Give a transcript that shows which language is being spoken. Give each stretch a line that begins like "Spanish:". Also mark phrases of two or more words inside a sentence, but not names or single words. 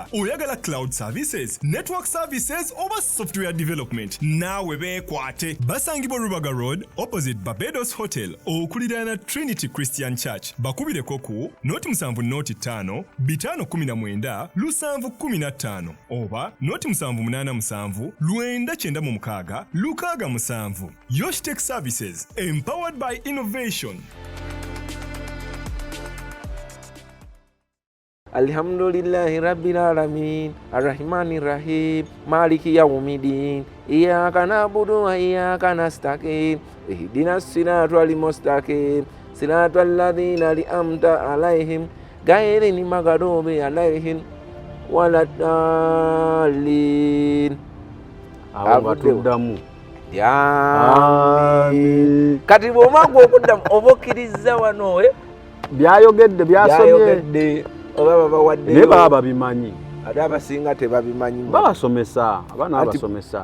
Ganda: Oyagala
English: cloud services, network services
Ganda: oba
English: software development,
Ganda: naawe beekwate. Basangibwa Rubaga Road opposite Barbados Hotel okuliraana Trinity Christian Church. Bakubireko ku noti 7 519 715 oba noti 787 996 667.
English: Yosh Tech Services, empowered by innovation.
Arabic: الحمد لله رب العالمين الرحمن الرحيم مالك يوم الدين إياك نعبد وإياك نستعين اهدنا الصراط المستقيم صراط الذين أنعمت عليهم غير المغضوب عليهم ولا الضالين.
Ganda: Abatuddamu. Amin. Kati bw'omanga okuddamu oba okkiriza wano byayogedde byasomye oba babawadde ne baba bimanyi ate abasinga tebabimanyi babasomesa abaana abasomesa.